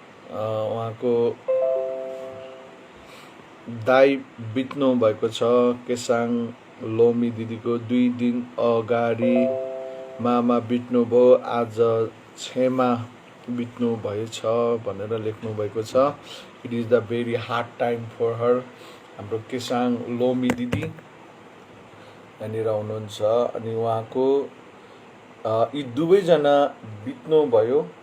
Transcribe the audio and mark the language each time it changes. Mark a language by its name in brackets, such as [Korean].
[Nepali] उहाँको दाइ बित्नु भएको छ केसाङ लोमी दिदीको 2 दिन अगाडि मामा बित्नुभयो, आज क्षमा बित्नु भएछ भनेर लेख्नु भएको छ। [English] It is the very hard time for her. [Nepali] हाम्रो केसाङ लोमी दिदी यहाँनिर हुनुहुन्छ अनि उहाँको यी दुवैजना बित्नुभयो।